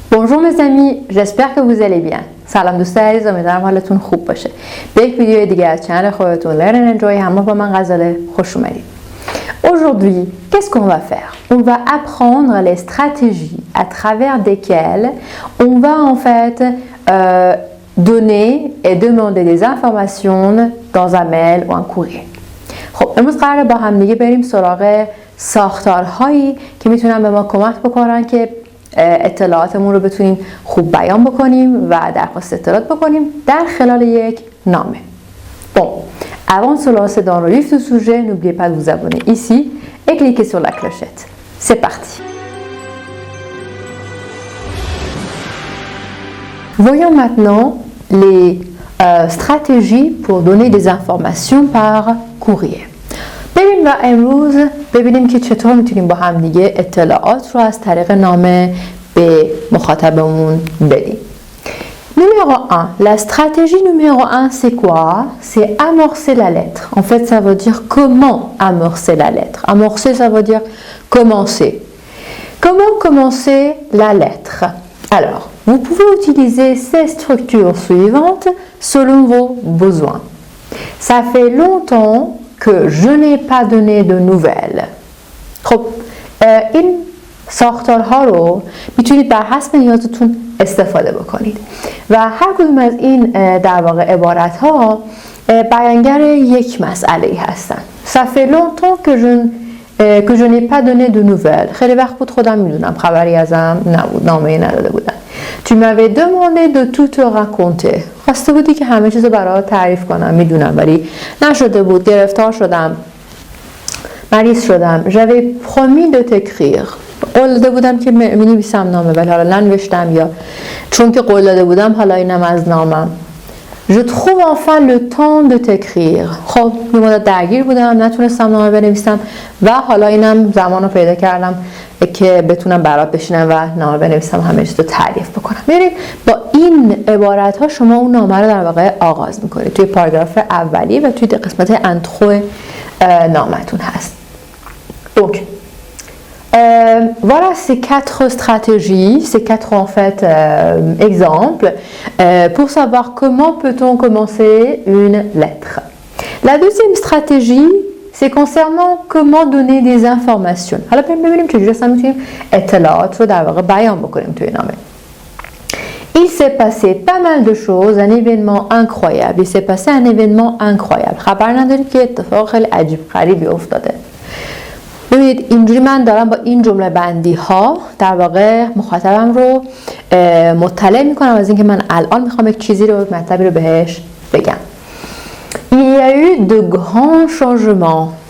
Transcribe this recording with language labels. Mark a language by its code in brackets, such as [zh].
[fr] Bonjour mes amis, j'espère que vous allez bien. [fa] سلام دوستان عزیز، امیدوارم حالتون خوب باشه. به یک ویدیو دیگه از چنل خودتون Learn and Enjoy همراه با من غزاله خوش اومدید. [fr] Aujourd'hui, qu'est-ce qu'on va faire? On va apprendre les stratégies à travers desquelles on va en fait donner et demander des informations dans un mail ou un courrier. [fa] خب امروز قراره با هم دیگه بریم سراغ ساختارهایی که میتونن به ما کمک بکنن که اطلاعاتمون رو بتونیم خوب بیان بکنیم و درخواست اطلاعات بکنیم در خلال یک نامه. [fr] Bon, avant de se lancer dans le vif du sujet, n'oubliez pas de vous abonner ici et cliquez sur la clochette. C'est parti. Voyons maintenant les stratégies pour donner des informations par courrier. [fa] بریم و امروز ببینیم که چطور میتونیم با هم دیگه اطلاعات رو از طریق نامه به مخاطبمون بدیم. [fr] Numéro 1, la stratégie numéro 1 c'est quoi? C'est amorcer la lettre. En fait ça veut dire comment amorcer la lettre. Amorcer ça veut dire commencer. Comment commencer la lettre? Alors, vous pouvez utiliser ces structures suivantes selon vos besoins. Ça fait longtemps que je n'ai pas donné de nouvelles. [fa] خب این ساختارها رو میتونید بر حسب نیازتون استفاده بکنید و هر کدوم از این در واقع عبارت ها بیانگر یک مسئله هستن. [fr] Ça fait longtemps que je n'ai pas donné de nouvelles. [fa] خیلی وقت بود خودم میدونم خبری ازم نبود، نامه نداده بودن. [fr] Tu m'avais demandé de tout te raconter. [fa] خواسته بودی که همه چیزو برات تعریف کنم، میدونم ولی نشده بود، گرفتار شدم، مریض شدم. [fr] J'avais promis de t'écrire. [fa] قول داده بودم که می‌نویسم نامه ولی حالا ننوشتم، یا چون که قول داده بودم حالا اینم از نامم. [fr] Je trouve enfin le temps de t'écrire. [fa] خب یه مدت درگیر بودم، نتونستم نامه بنویسم و حالا اینم زمانو پیدا کردم که بتونم برات بشینم و نامه بنویسم، همه چیز رو تعریف بکنم. ببینید با این عبارت ها شما اون نامه رو در واقع آغاز میکنید توی پاراگراف اولی و توی قسمت انترو نامتون هست. [fr] Donc voilà ces quatre stratégies, ces quatre en fait exemples pour savoir comment peut-on commencer une lettre. La deuxième stratégie, c'est concernant comment donner des informations. [fa] حالا ببینیم چجوری اصلا میتونیم اطلاعات رو در واقع بیان بکنیم توی نامه. [fr] Il s'est passé pas mal de choses, un événement incroyable. Il s'est passé un événement incroyable. [fa] خبر نداریم که اتفاق خیلی عجیب غریبی افتاده. ببینید اینجوری من دارم با این جمله بندی ها در واقع مخاطبم رو مطلع میکنم از اینکه من الان میخوام یک چیزی رو، مطلبی رو بهش بگم. [fr] Il y a eu de grands changements.